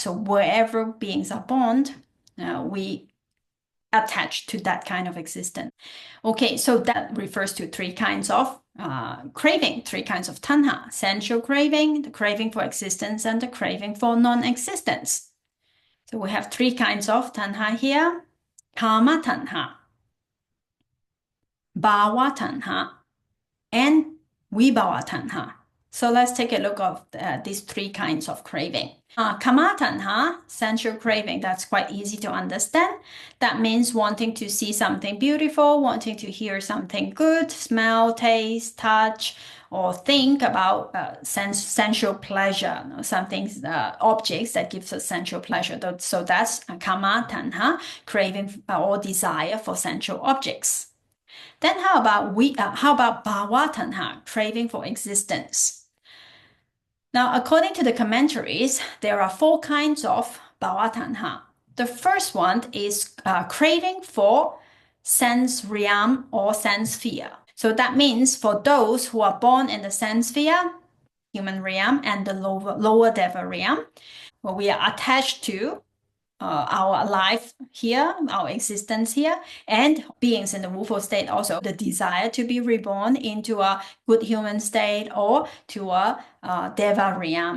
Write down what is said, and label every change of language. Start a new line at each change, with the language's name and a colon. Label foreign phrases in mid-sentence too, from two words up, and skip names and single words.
English: So wherever beings are born, we attach to that kind of existence. Okay, so that refers to three kinds of craving, three kinds of tanha: sensual craving, the craving for existence, and the craving for non-existence. So we have three kinds of tanha here:
Pali: kama tanha, bhava tanha, and vibhava tanha.
English: So let's take a look at these three kinds of craving.
Pali: Kama tanha,
English: sensual craving, that's quite easy to understand. That means wanting to see something beautiful, wanting to hear something good, smell, taste, touch, or think about sensual pleasure, something, objects that gives us sensual pleasure. So that's
Pali: kama tanha,
English: craving or desire for sensual objects. Then how about
Pali: bhava tanha,
English: craving for existence? Now, according to the commentaries, there are four kinds of
Pali: bhava tanha.
English: The first one is craving for sense realm or sense sphere. So that means for those who are born in the sense sphere, human realm, and the lower deva realm, where we are attached to our life here, our existence here, and beings in the Wufo state also, the desire to be reborn into a good human state or to a Deva realm.